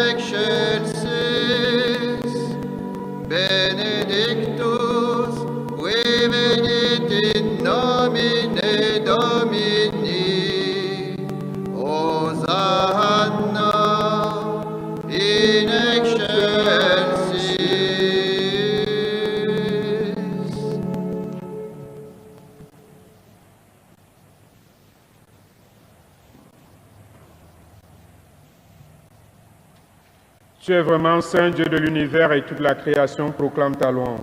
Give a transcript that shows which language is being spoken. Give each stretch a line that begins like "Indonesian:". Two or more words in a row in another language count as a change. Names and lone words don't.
Latin: excelsis, benedictus, qui venit in nomine Domini, Hosanna in excelsis.
French: Tu es vraiment Saint Dieu de l'univers et toute la création proclame ta louange.